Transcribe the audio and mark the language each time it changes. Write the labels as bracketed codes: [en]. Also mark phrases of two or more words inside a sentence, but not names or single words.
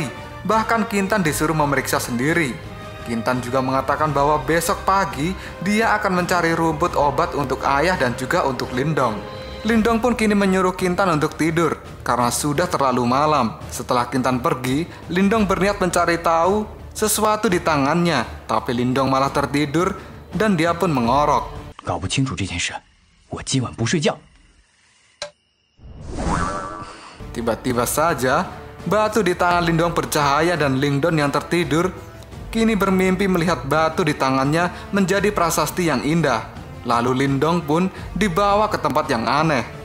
[id] Bahkan Kintan disuruh memeriksa sendiri. Kintan juga mengatakan bahwa besok pagi dia akan mencari rumput obat untuk ayah dan juga untuk Lindong. Lindong pun kini menyuruh Kintan untuk tidur karena sudah terlalu malam. Setelah Kintan pergi, Lindong berniat mencari tahu sesuatu di tangannya. Tapi Lindong malah tertidur dan dia pun mengorok. [zh] 搞不清楚这件事，我今晚不睡觉。 [id] Tiba-tiba saja, batu di tangan Lindong bercahaya dan Lindong yang tertidur kini bermimpi melihat batu di tangannya menjadi prasasti yang indah. Lalu Lindong pun dibawa ke tempat yang aneh.